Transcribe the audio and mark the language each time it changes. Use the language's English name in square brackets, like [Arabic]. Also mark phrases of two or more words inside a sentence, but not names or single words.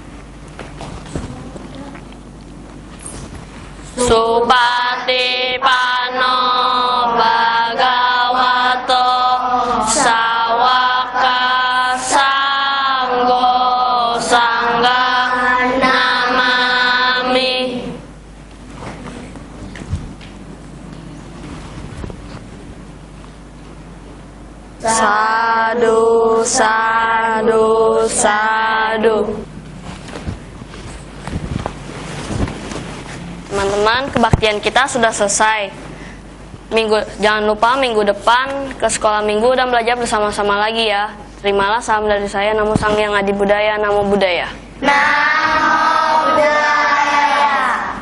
[Pali] Supatipano Bhagavato Sawaka Sanggo Sangga Namami. Sadu, sadu, sadu. [Indonesian] Teman-teman, kebaktian kita sudah selesai. Jangan lupa minggu depan ke sekolah minggu dan belajar bersama-sama lagi ya. Terimalah salam dari saya, [Pali] Namo Sang Hyang Adi Budaya, Namo Buddhaya. Namo Buddhaya.